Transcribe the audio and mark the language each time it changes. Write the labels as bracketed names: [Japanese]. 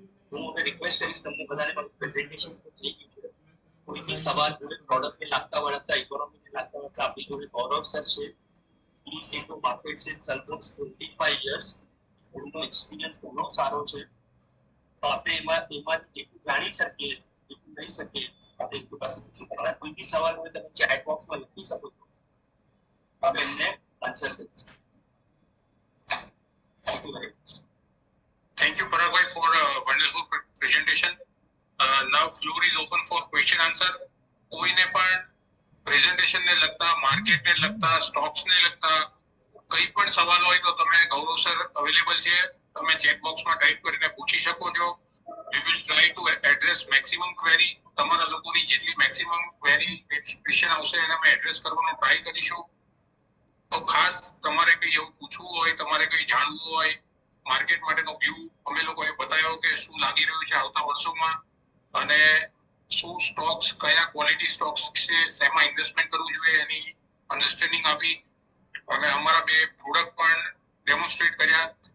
[Gujarati] હું હવે રિક્વેસ્ટ કરીશ તમને બધાને મારું પ્રેઝન્ટેશન થઈ ગયું છે. કોઈ બી સવાલ હોય પ્રોડક્ટને લાગતા વળગતા ઇકોનોમીને લાગતા વળગતા આપણી જોડે ગૌરવ સર છે. [English] he is into markets in almost 25 years. [Gujarati] એમનો એક્સપિરિયન્સ ઘણો સારો છે. તો આપણે એમાંથી જેટલું જાણી શકીએ એટલું લઈ શકીએ આપણે એમની પાસે પૂછી. તમારા કોઈ બી સવાલ હોય તમે ચેટ બોક્સમાં લખી શકો છો, આપણે એમને આન્સર કરીશું. [English] Thank you very much. Thank you, Parag, for a wonderful presentation. Now floor is open for question answer. [Gujarati] કોઈને પણ પ્રેઝન્ટેશન ને લગતા, માર્કેટ ને લગતા, સ્ટોક્સ ને લગતા કઈ પણ સવાલ હોય તો તમે ગૌરવ સર અવેલેબલ છે. તમે ચેટ બોક્સમાં ટાઈપ કરીને પૂછી શકો છો. [English] we will try to address maximum query. [Gujarati] તમારા લોકોની જેટલી [English] maximum query [Gujarati] ક્વેશ્ચન આવશે એને અમે એડ્રેસ કરવાનો ટ્રાય કરીશું. તો ખાસ તમારે કઈ એવું પૂછવું હોય, તમારે કઈ જાણવું હોય, માર્કેટ માટેનો વ્યૂ અમે લોકોએ બતાવ્યો કે શું લાગી રહ્યું છે આવતા વર્ષોમાં અને શું સ્ટોક્સ, કયા ક્વોલિટી સ્ટોક્સ છે, શેમાં ઇન્વેસ્ટમેન્ટ કરવું જોઈએ એની અન્ડરસ્ટેન્ડિંગ આપી અને અમારા બે પ્રોડક્ટ પણ ડેમોન્સ્ટ્રેટ કર્યા.